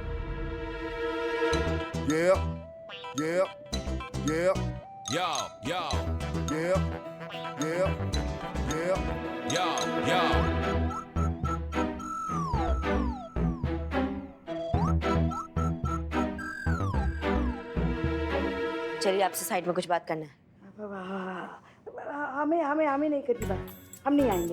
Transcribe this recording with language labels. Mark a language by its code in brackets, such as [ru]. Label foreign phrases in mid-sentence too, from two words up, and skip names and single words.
[hi] Yeah, yeah, yeah, Yo, yo, yeah, yeah, yeah. yo, yo. चलिए आपसे साइड में कुछ बात करना है। हमें नहीं करनी बात, हम नहीं आएंगे।